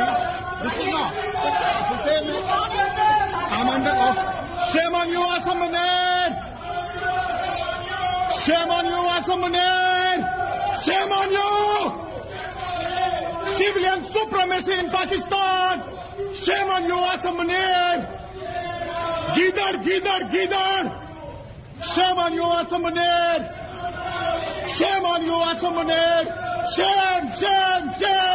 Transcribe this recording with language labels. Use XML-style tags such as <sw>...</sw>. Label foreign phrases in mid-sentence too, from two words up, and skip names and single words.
<en>This is not. It's the same. I'm under off. Shame on you, Asamani! Shame on you, Asamani! Shame on you! Civilian supremacy in Pakistan! Shame on you,</en> <ur>Asamani! Gidar, Gidar, Gidar!</ur> <en>Shame on you, Asamani! Shame on you, Asamani! Shame, shame, shame!</en>